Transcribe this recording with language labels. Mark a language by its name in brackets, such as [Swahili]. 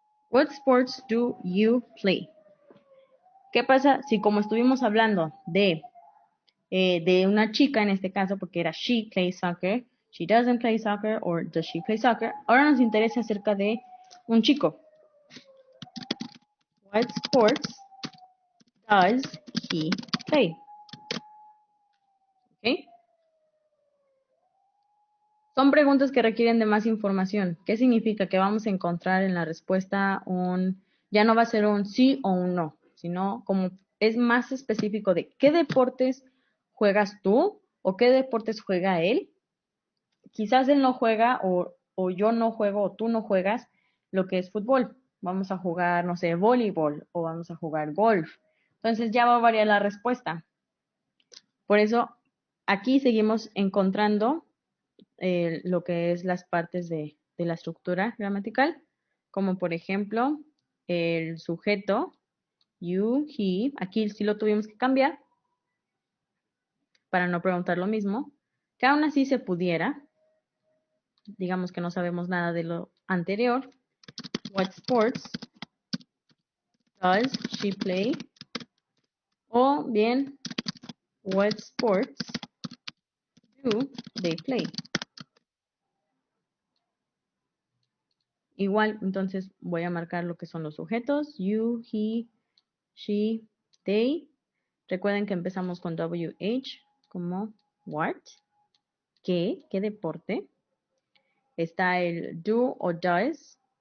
[English] What sports do you play? [Spanish] ¿Qué pasa si como estuvimos hablando de una chica en este caso, porque era [English] she plays soccer, she doesn't play soccer, or does she play soccer? [Spanish] Ahora nos interesa acerca de un chico. [English] What sports does he play? ¿Ok? [Spanish] Son preguntas que requieren de más información. ¿Qué significa? Que vamos a encontrar en la respuesta ya no va a ser un sí o un no, sino como es más específico de qué deportes juegas tú o qué deportes juega él. Quizás él no juega o yo no juego o tú no juegas lo que es fútbol. Vamos a jugar, no sé, voleibol o vamos a jugar golf. Entonces ya va a variar la respuesta. Por eso aquí seguimos encontrando lo que es las partes de la estructura gramatical, como por ejemplo el sujeto, you, he, aquí sí lo tuvimos que cambiar para no preguntar lo mismo, que aún así se pudiera, digamos que no sabemos nada de lo anterior. [English] What sports does she play? [Spanish] O bien, [English] what sports do they play? [Spanish] Igual, entonces voy a marcar lo que son los sujetos, you, he, she, they. Recuerden que empezamos con WH como what. ¿Qué deporte? Está el do o does.